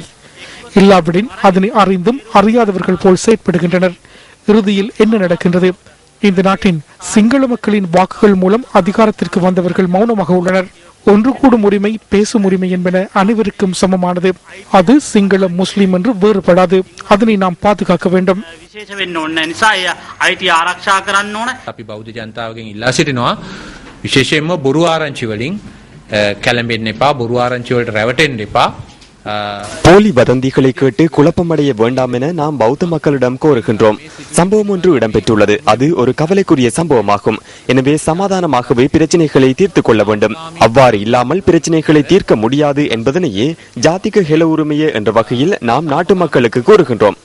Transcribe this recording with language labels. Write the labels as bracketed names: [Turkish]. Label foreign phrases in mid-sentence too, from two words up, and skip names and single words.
[Tamil] இல்லாவிடின் அதனை அறிந்தும் அறியாதவர்கள் போல் செயற்படுகின்றனர். இறுதியில் என்ன நடக்கின்றது? இந்த நாட்டின் சிங்கள மக்களின் வாக்குகள் மூலம் அதிகாரத்திற்கு வந்தவர்கள் மௌனமாக உள்ளனர். ஒன்று கூடும் உரிமை, பேசும் உரிமை என்பன அனைவருக்கும் சமமானது. அது சிங்கள முஸ்லிம் என்று வேறுபடாது. அதனை நாம் பாதுகாக்க வேண்டும். [Sinhala] විශේෂ වෙන්න ඕන නිසා ඒ අයිතිය ආරක්ෂා කරන්න ඕන. අපි බෞද්ධ ජනතාවගෙන් ඉල්ලා සිටිනවා විශේෂයෙන්ම බොරු ආරංචි වලින් කැළඹෙන්න එපා, බොරු ආරංචි වලට රැවටෙන්න එපා. [Tamil] போலி வதந்திகளை கேட்டு குழப்பமடைய வேண்டாம் என நாம் பௌத்த மக்களிடம் கோருகின்றோம். சம்பவம் ஒன்று இடம்பெற்றுள்ளது. அது ஒரு கவலைக்குரிய சம்பவமாகும். எனவே சமாதானமாகவே பிரச்சனைகளை தீர்த்துக் கொள்ள வேண்டும். அவ்வாறு இல்லாமல் பிரச்சனைகளை தீர்க்க முடியாது என்பதனையே ஜாதிக ஹெல உரிமைய என்ற வகையில் நாம் நாட்டு மக்களுக்கு கூறுகின்றோம்.